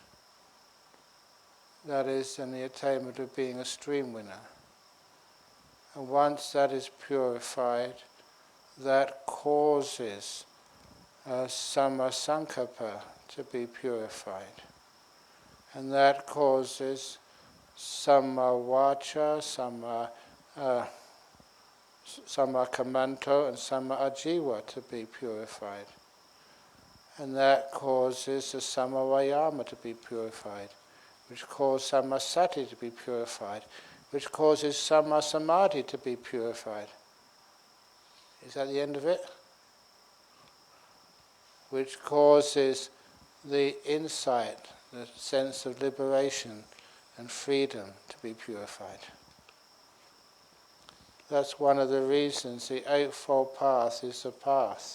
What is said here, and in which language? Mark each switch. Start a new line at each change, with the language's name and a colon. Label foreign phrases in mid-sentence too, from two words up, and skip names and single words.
English: That is in the attainment of being a stream winner. And once that is purified, that causes sammasankappa to be purified. And that causes
Pali: samma vacha, samma kammanto,
English: and
Pali: samma ajiva
English: to be purified. And that causes the
Pali: samma vayama
English: to be purified, which causes
Pali: samma sati
English: to be purified, which causes
Pali: samma samadhi
English: to be purified. Is that the end of it? Which causes the insight, the sense of liberation and freedom to be purified. That's one of the reasons the Eightfold Path is the path.